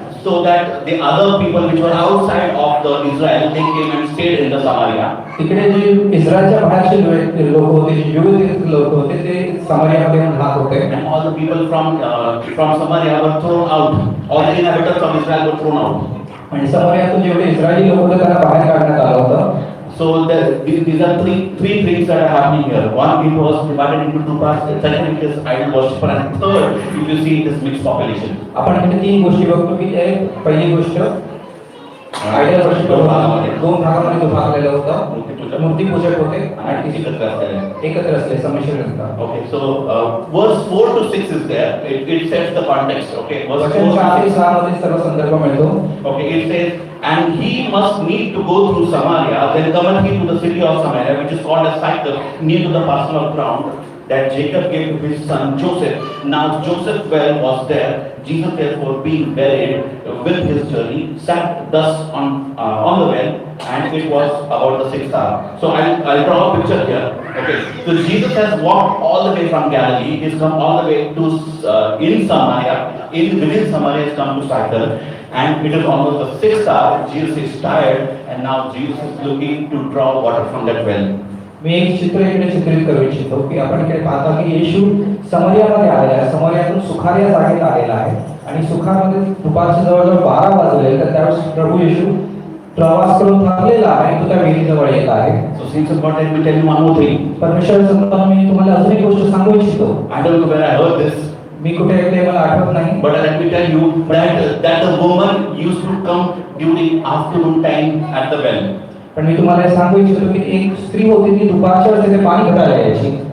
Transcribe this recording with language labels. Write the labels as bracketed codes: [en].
[en] So that the other people which were outside of the Israel, they came and stayed in the Samaria. [mr] तिकडे जे इस्रायलच्या बाहेरचे लोक होते, जे युवती लोक होते, ते समरियामध्ये येऊन राहत होते. [en] And all the people from Samaria were thrown out. All the inhabitants of Israel were thrown out. [mr] आणि समरियातून जेवढे इस्रायली लोक होते त्यांना बाहेर काढण्यात आलं होतं. [en] So these are three things that are happening here. One, it was divided into two parts. Second, it is idol worshipper, and third, if you see, it is mixed population. [mr] आपण इथे 3 गोष्टी बघतो की एक पहिली गोष्ट आयडल वर्शिपर होता, 2 भागामध्ये विभागलेलं होतं. मूर्ती पूजक होते आणि एकत्र असले संमिश्र जनता. [en] Okay, so verse 4 to 6 is there. It sets the context. Okay, verse 4 [mr] वचन [en] to [mr] 4 ते 6. 6 मध्ये सर्व संदर्भ मिळतो. [en] Okay, it says, and he must need to go through Samaria, then cometh he to the city of Samaria, which is called as Sychar, near to the parcel of ground that Jacob gave to his son Joseph. Now Joseph's well was there. Jesus therefore being buried with his journey, sat thus on the well, and it was about the 6th hour. So I'll draw a picture here. Okay, so Jesus has walked all the way from Galilee. He's come all the way to in Samaria. Within Samaria, he's come to Sychar. And it is almost the 6th hour. Jesus is tired, and now Jesus is looking to draw water from that well. [mr] मी एक चित्र इकडे चित्रित करू इच्छितो की आपण इकडे पाहता की येशू समरियामध्ये आलेला आहे. समरियातून सुखार या जागेत आलेला आहे आणि सुखारमध्ये दुपारच्या जवळजवळ 12 वाजले. तर त्यावेळेस प्रभू येशू प्रवास करून थांबलेला आहे आणि तो त्या विहिरीजवळ येत आहे. [en] So since God, let me tell you one more thing. [mr] परमेश्वर संतान, मी तुम्हाला अजून एक गोष्ट सांगू इच्छितो. [en] I don't know where I heard this, [mr] मी कुठे ऐकले मला आठवत नाही. [en] but let me tell you that the woman used to come during afternoon time at the well. [mr] पण मी तुम्हाला हे सांगू इच्छितो की एक स्त्री होती ती दुपारच्या वेळेस तिथे पाणी भरायला यायची.